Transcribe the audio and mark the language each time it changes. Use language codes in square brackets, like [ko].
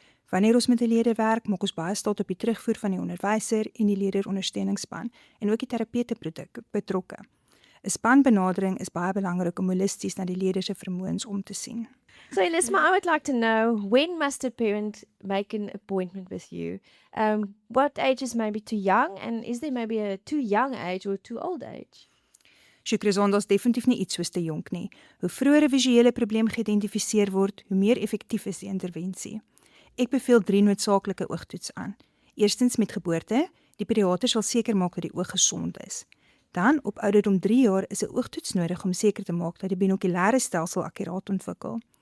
[af] Wanneer ons met 'n leerder werk, maak ons baie staat op die terugvoer van die onderwyser en die leerderondersteuningsspan en ook die terapeute betrokke. 'n Spanbenadering is baie belangrik om holisties na die leerder se vermoëns om te sien. [en] So Elisma, I would like to know, when must a parent make an appointment with you? What age is maybe too young, and is there maybe a too young age or too old age? [af] Sjukrizon, daar's definitief nie iets soos te jonk nie. Hoe vroeër 'n visuele probleem geïdentifiseer word, hoe meer effektief is die intervensie. Ek beveel 3 noodsaaklike oogtoets aan. Eerstens met geboorte, die pediater sal seker maak dat die oog gesond is. Dan op ouderdom 3 jaar is 'n oogtoets nodig om seker te maak dat die binokulêre stelsel akkuraat ontwikkel.